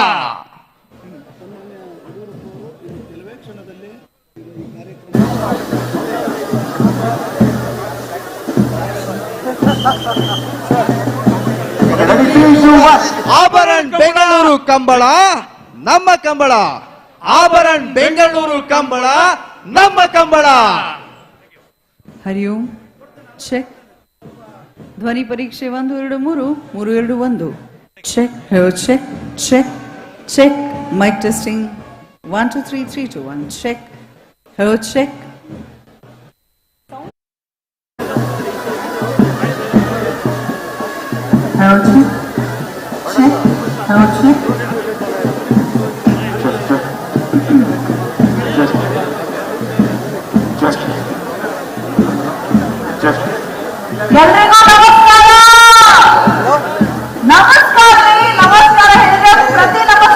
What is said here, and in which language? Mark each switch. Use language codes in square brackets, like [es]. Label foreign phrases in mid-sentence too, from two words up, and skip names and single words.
[kn] ಆಭರಣ ಬೆಂಗಳೂರು ಕಂಬಳ ನಮ್ಮ ಕಂಬಳ, ಆಭರಣ ಬೆಂಗಳೂರು ಕಂಬಳ ನಮ್ಮ ಕಂಬಳ. ಹರಿ ಓಂ. ಚೆಕ್. ಧ್ವನಿ ಪರೀಕ್ಷೆ 1 2 3 3 2 1. [en] Check check check check. Mic testing 1 2 3 3 2 1. ಚೆಕ್ Hello, check. Hello, check. Check. Hello, check. [kn] ಎಲ್ರಿಗೂ ನಮಸ್ಕಾರ. ನಮಸ್ಕಾರ ರೀ, ನಮಸ್ಕಾರ ಹೇಳಿದ್ರೆ ಪ್ರತಿ ನಮಸ್ಕಾರ.